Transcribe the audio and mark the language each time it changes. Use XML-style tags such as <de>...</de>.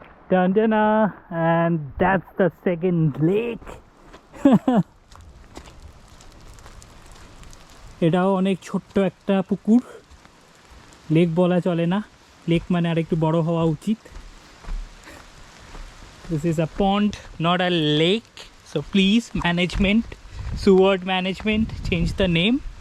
<en>Dandana, and that's the second lake.</en> <bn>এটাও অনেক ছোট্ট একটা পুকুর, লেক বলা চলে না, লেক মানে আর একটু বড় হওয়া উচিত।</bn> <en>This is a pond, not a lake. So please, management, Seward management, change the name.</en>